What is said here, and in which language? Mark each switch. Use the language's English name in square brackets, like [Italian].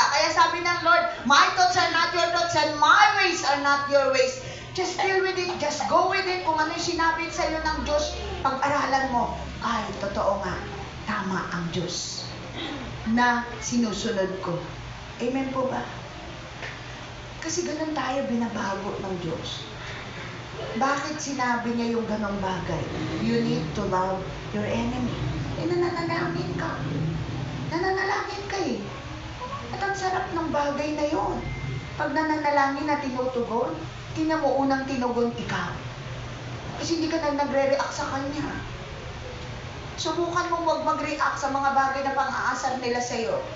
[Filipino] Kaya sabi ng [English] Lord, my thoughts are not your thoughts and my ways are not your ways. Just deal with it. Just go with it. [Filipino] Kung ano yung sinabi sa'yo ng Diyos, pag-aralan mo, ay, totoo nga, tama ang Diyos na sinusunod ko. Amen po ba? Kasi ganun tayo binabago ng Diyos. Bakit sinabi niya yung ganong bagay? [English] You need to love your enemy. [Filipino] Eh, nananalangin ka. Nananalangin ka eh. At ang sarap ng bagay na yon. Pag nananalangin na tinutugon, tingnan mo unang tinugon ikaw. Kasi hindi ka na nagre-react sa kanya. Subukan mo wag mag-react sa mga bagay na pang-aasar nila sa'yo.